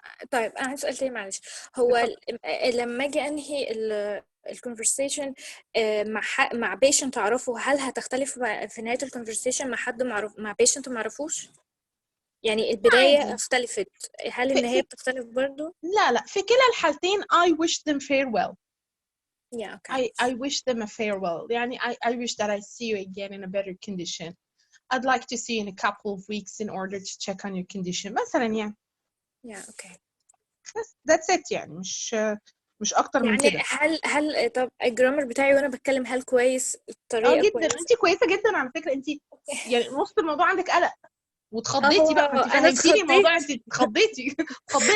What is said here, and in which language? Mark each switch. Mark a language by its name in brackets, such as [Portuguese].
[Arabic] طيب انا عايز سؤال تاني معلش. هو لما اجي انهي الكونفرسيشن مع بيشنت اعرفه، هل هتختلف في نهايه الكونفرسيشن مع حد معروف مع بيشنت ما اعرفوش؟ يعني البدايه عادي. اختلفت، هل النهايه بتختلف برضو؟ لا في كلا الحالتين [English] I wish them farewell. Yeah, okay. I wish them a farewell. يعني I wish that I see you again in a better condition. I'd like to see you in a couple of weeks in order to check on your condition [Arabic] مثلا يعني. [English] Yeah, okay. That's it [Arabic] يعني مش اكتر من يعني كده. هل طب الجرامر بتاعي وانا بتكلم هل كويس؟ الطريقه جدا كويسه؟ انت كويسه جدا على فكره. انت يعني نص الموضوع عندك قلق واتخضيتي بقى فانت انا فهمتيني الموضوع. اتخضيت. انت اتخضيتي اتخضيتي